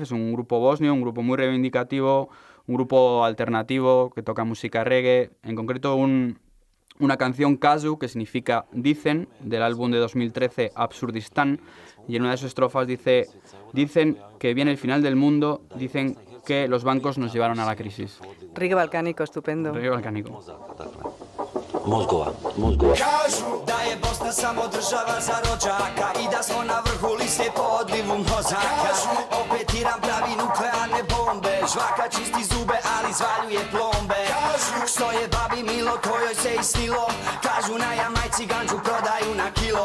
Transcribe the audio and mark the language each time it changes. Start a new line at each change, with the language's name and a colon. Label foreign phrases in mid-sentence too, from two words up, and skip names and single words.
Spanish: Es un grupo bosnio, un grupo muy reivindicativo, un grupo alternativo que toca música reggae, en concreto una canción Kazu, que significa dicen, del álbum de 2013 Absurdistán, y en una de sus estrofas dice: dicen que viene el final del mundo, dicen que los bancos nos llevaron a la crisis. Reggae balcánico, estupendo. Reggae balcánico.
Bosnian: Mozgova. Kažu da je Bosna samo država za rođaka i da smo na vrhu liste po odlivu mozaka. Opet Iran pravi nuklearne bombe, žvaka čisti zube, ali zvaljuje plombe. Što je babi milo, to joj se i snilo, kažu na Jamajci ganđu prodaju na kilo.